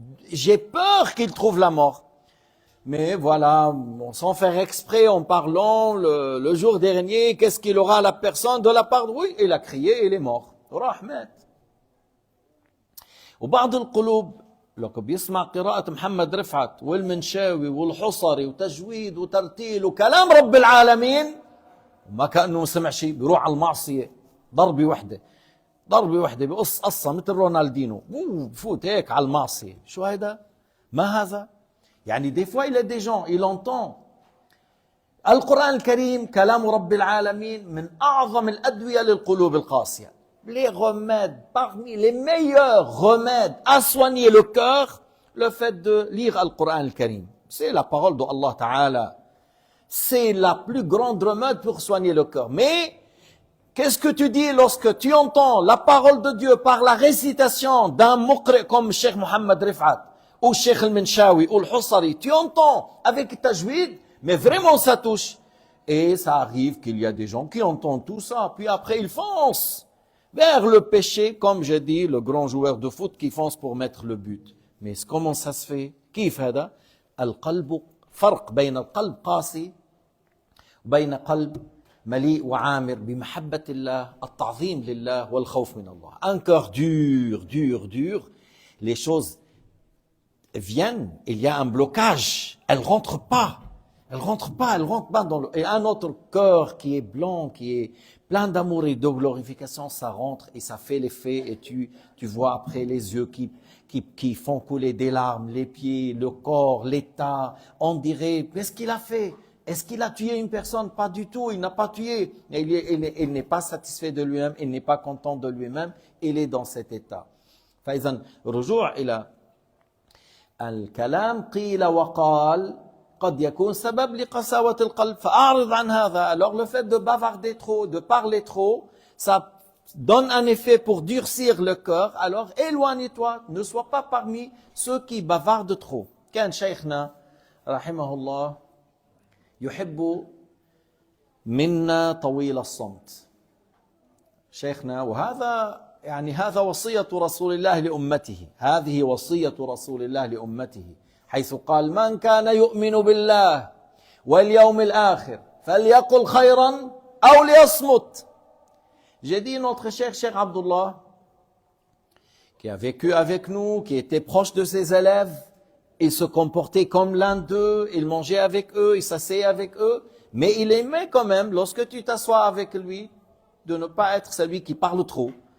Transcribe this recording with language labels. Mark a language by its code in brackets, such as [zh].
[fr] J'ai peur qu'il trouve la mort. Mais voilà, sans faire exprès, en parlant le jour dernier, qu'est-ce qu'il aura à la personne de la part de... Oui, il a crié, il est mort. رحمت. [ar] وبعض القلوب لو بيسمع قراءة محمد رفعت والمنشاوي والحصري وتجويد وترتيل وكلام رب العالمين ما كأنه سمع شيء، بيروح على المعصية ضربة وحدة بقص قصة مثل رونالدينو، بفوت هيك على المعصية. شو هيدا؟ ما هذا؟ يعني [fr] des fois il y a des gens, il entend [ar] القرآن الكريم كلام رب العالمين من أعظم الأدوية للقلوب القاسية. [fr] les remèdes, parmi les meilleurs remèdes à soigner le cœur, le fait de lire Al-Qur'an al-Karim. C'est la parole d'Allah Ta'ala. C'est la plus grande remède pour soigner le cœur. Mais, qu'est-ce que tu dis lorsque tu entends la parole de Dieu par la récitation d'un muqri comme Cheikh Mohammed Rifat, ou Cheikh Al-Minshawi, ou Al-Hussari, tu entends avec tajwid, mais vraiment ça touche. Et ça arrive qu'il y a des gens qui entendent tout ça, puis après ils foncent vers le péché, comme j'ai dit, le grand joueur de foot qui fonce pour mettre le but. Mais comment ça se fait? [ar] كيف هذا؟ القلب فرق بين القلب قاسي وبين قلب مليء وعامر بمحبة الله التعظيم لله والخوف من الله. [fr] Un cœur dur, les choses viennent, il y a un blocage, elles rentrent pas dans le... Et un autre cœur qui est blanc, qui est plein d'amour et de glorification, ça rentre et ça fait l'effet et tu vois après les yeux qui font couler des larmes, les pieds, le corps, l'état. On dirait, qu'est-ce qu'il a fait? Est-ce qu'il a tué une personne? Pas du tout, il n'a pas tué. Il n'est pas satisfait de lui-même, il n'est pas content de lui-même, il est dans cet état. [ar] فإذا رجوع إلى الكلام قيل وقال قد يكون سبب لقساوة القلب فأعرض عن هذا. [fr] Alors le fait de bavarder trop, de parler trop, ça donne un effet pour durcir le cœur. Alors éloigne-toi, ne sois pas parmi ceux qui bavardent trop. [ar] كان شيخنا رحمه الله يحب منا طويل الصمت. شيخنا وهذا يعني هذا وصية رسول الله لأمته. هذه وصية رسول الله لأمته. حيث قال من كان يؤمن بالله واليوم الآخر فليقل خيرا أو ليصمت. [fr] J'ai dit notre cher Cheikh Abdullah, qui a vécu avec nous, qui était proche de ses élèves, il se comportait comme l'un d'eux, il mangeait avec eux, il s'asseyait avec eux, mais il aimait quand même, lorsque tu t'assois avec lui, de ne pas être celui qui parle trop.